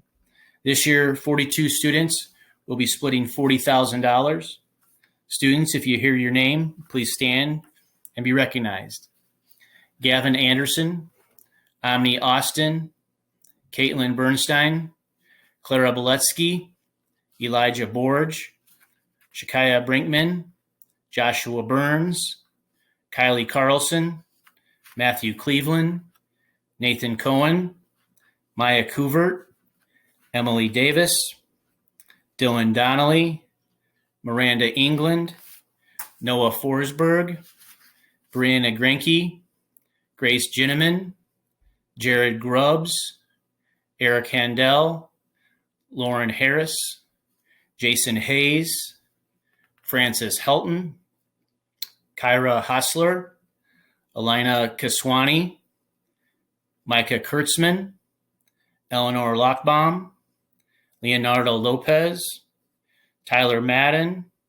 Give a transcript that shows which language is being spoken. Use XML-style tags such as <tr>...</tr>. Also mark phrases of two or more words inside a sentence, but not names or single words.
<en>This year, 42 students will be splitting $40,000. Students, if you hear your name, please stand and be recognized. Gavin Anderson, Omni Austin, Caitlin Bernstein, Clara Beletsky, Elijah Borge, Shakaya Brinkman, Joshua Burns, Kylie Carlson, Matthew Cleveland, Nathan Cohen, Maya Couvert, Emily Davis, Dylan Donnelly, Miranda England, Noah Forsberg, Brianna Grenke, Grace Ginneman, Jared Grubbs, Erik Handel, Lauren Harris, Jason Hayes, Francis Helton, Kaari Hostler, Elena Kaswani, Micah Kurtzman, Ellie Lochbaum, Leonardo Lopez, Tyler Madden,</en>